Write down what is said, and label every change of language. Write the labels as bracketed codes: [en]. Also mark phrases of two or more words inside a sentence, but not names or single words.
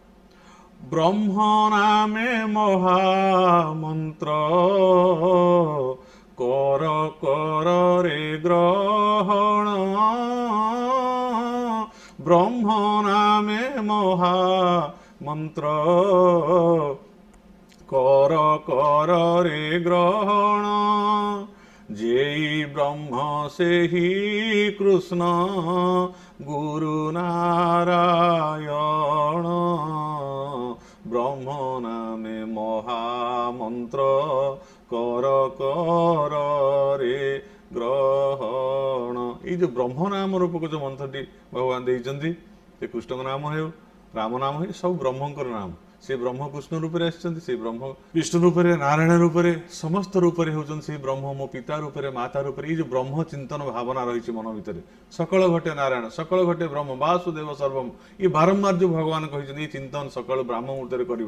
[or] ବ୍ରହ୍ମ ନାମେ ମହାମନ୍ତ୍ର, କର କର ରେ ଗ୍ରହଣ। ବ୍ରହ୍ମ ନାମେ ମହାମନ୍ତ୍ର, [bn] কর কর রে গ্রহণ। যেই ব্রহ্ম সেহি কৃষ্ণ গুরু নারায়ণ। ব্রহ্ম নামে মহামন্ত্র কর কর রে গ্রহণ। এই যে ব্রহ্ম নাম রূপক যে মন্ত্রটি ভগবান [or] ଦେଇଛନ୍ତି, ସେ କୃଷ୍ଣଙ୍କ ନାମ ହେଉ, ରାମ ନାମ ହେଉ, ସବୁ ବ୍ରହ୍ମଙ୍କର ନାମ। ସେ ବ୍ରହ୍ମ କୃଷ୍ଣ ରୂପରେ ଆସିଛନ୍ତି, ସେ ବ୍ରହ୍ମ ବିଷ୍ଣୁ ରୂପରେ, ନାରାୟଣ ରୂପରେ, ସମସ୍ତ ରୂପରେ ହେଉଛନ୍ତି ସେଇ ବ୍ରହ୍ମ। ମୋ ପିତା ରୂପରେ, ମାତା ରୂପରେ, ଏଇ ଯେଉଁ ବ୍ରହ୍ମ ଚିନ୍ତନ ଭାବନା ରହିଛି ମନ ଭିତରେ, ସକଳ ଘଟେ ନାରାୟଣ, ସକଳ ଘଟେ ବ୍ରହ୍ମ, ବାସୁଦେବ ସର୍ବମ୍, ଏ ବାରମ୍ବାର ଯେଉଁ ଭଗବାନ କହିଛନ୍ତି, ଏଇ ଚିନ୍ତନ ସକାଳୁ ବ୍ରାହ୍ମ ମୁହୂର୍ତ୍ତରେ କରିବ।